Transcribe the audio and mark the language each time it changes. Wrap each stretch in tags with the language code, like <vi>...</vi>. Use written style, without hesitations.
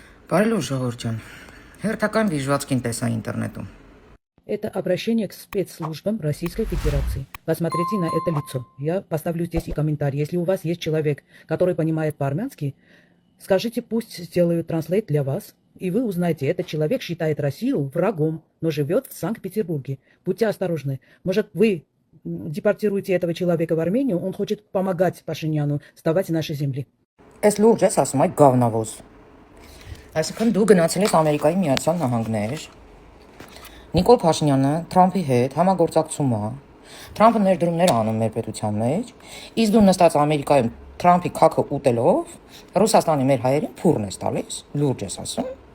<hy>Բարելո ժողովուրդ, հերթական վիժվածքին տեսա ինտերնետում։</hy> <ru>Это обращение к спецслужбам Российской Федерации. Посмотрите на это лицо. Я поставлю здесь и комментарий. Если у вас есть человек, который понимает по-армянски, скажите, пусть сделают транслейт для вас, и вы узнаете, этот человек считает Россию врагом, но живет в Санкт-Петербурге. Будьте осторожны. Может, вы депортируете этого человека в Армению, он хочет помогать Пашиняну вставать в наши земли.</ru> <hy>Այս լուրջ ես ասում այդ գավնավոզ։ Այսինքն դու գնացել ես Ամերիկայի Միացյալ Նահանգներ։ Նիկոլ Փաշինյանը Թրամփի հետ համագործակցում է։ Թրամփը ներդրումներ անում մեր պետության մեջ, իսկ դու նստած Ամերիկայում Թրամփի քաքը ուտելով Ռուսաստանի մեր հայերին փուրն ես տալիս։ Լուրջ ես ասում։</hy>